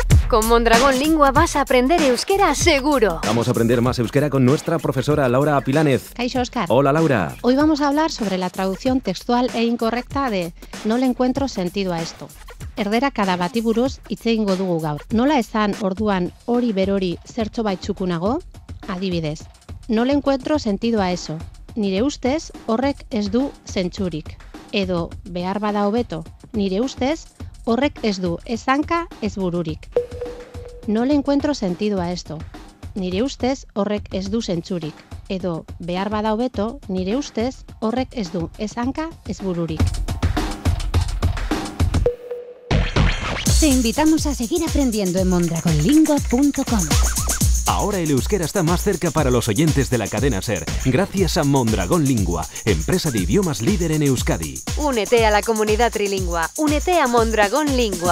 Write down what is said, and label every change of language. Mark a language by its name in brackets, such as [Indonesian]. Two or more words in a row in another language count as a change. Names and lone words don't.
[Spanish] Con Mondragón Lingua vas a aprender euskera seguro. Vamos a aprender más euskera con nuestra profesora Laura Pilánez. [Basque] Kaixo, Óscar. [Spanish] Hola, Laura. Hoy vamos a hablar sobre la traducción textual e incorrecta de no le encuentro sentido a esto. [Basque] Erderakada bati buruz hitz egingo dugu gaur. Nola esan orduan hori berori zertxo bait txukunago? Adibidez, [Spanish] no le encuentro sentido a eso. [Basque] Nire ustez horrek ez du zentzurik. Edo behar bada hobeto, nire ustez horrek ez du ez hanka ez bururik. [Spanish] No le encuentro sentido a esto. [Basque] Nire ustez horrek ez du zentzurik. Edo behar bada hobeto, nire ustez horrek ez du ez hanka ez bururik. [Spanish] Te invitamos a seguir aprendiendo en mondragonlingua.com. Ahora el euskera está más cerca para los oyentes de la cadena SER, gracias a Mondragón Lingua, empresa de idiomas líder en Euskadi. Únete a la comunidad trilingua. Únete a Mondragón Lingua.